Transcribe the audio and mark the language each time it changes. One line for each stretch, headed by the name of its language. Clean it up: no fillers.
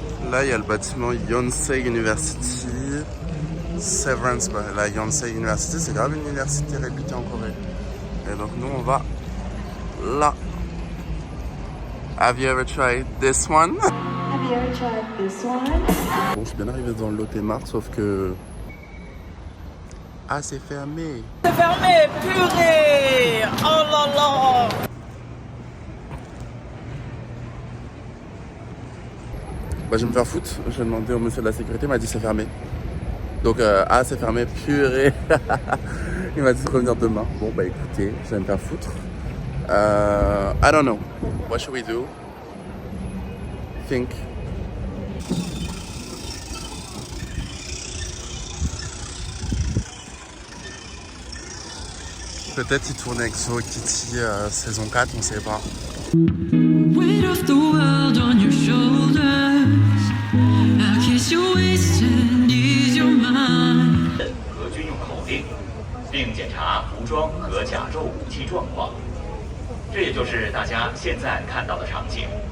French: Là, il y a le bâtiment Yonsei University. Severance, la Yonsei University, c'est grave une université réputée en Corée. Et donc nous, on va là.
English: Have you ever tried this one? Have you ever tried this one?
French: Bon, je suis bien arrivé dans le Lotte Mart, sauf que... Ah, c'est fermé. C'est fermé, purée! Oh là là! Bah, je vais me faire foutre. J'ai demandé au monsieur de la sécurité, il m'a dit c'est fermé. Donc, c'est fermé, purée. Il m'a dit de revenir demain. Bon, bah écoutez, je vais me faire foutre.
English: I don't know. What should we do? Think.
French: Peut-être il tourne avec Zoe Kitty saison 4, on sait pas.
English: Weight of the world on your shoulders. I'll kiss your waist and ease your mind.
Chinese: 和军用口令，并检查服装和甲胄武器状况。这也就是大家现在看到的场景。